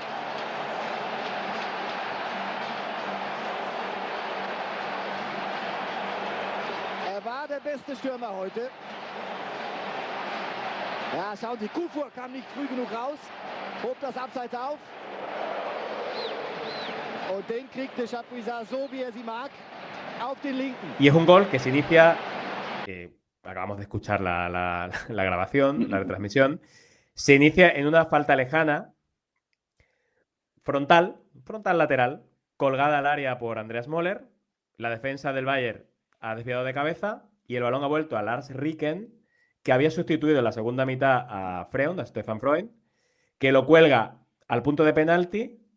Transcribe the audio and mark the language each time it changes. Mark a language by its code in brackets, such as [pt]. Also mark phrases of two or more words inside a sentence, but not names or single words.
[de] Er war der beste Stürmer heute. Ja, schauen Sie, Kufur kam nicht früh genug raus, hob das Abseits auf. Und den kriegte Chapuisat so, wie er sie mag, auf den linken. [es] Y es un gol que se inicia, acabamos de escuchar la grabación, la retransmisión, se inicia en una falta lejana, frontal lateral, colgada al área por Andreas Möller. La defensa del Bayern ha desviado de cabeza y el balón ha vuelto a Lars Ricken, que había sustituido en la segunda mitad a Freund, a Stefan Freund, que lo cuelga al punto de penalti.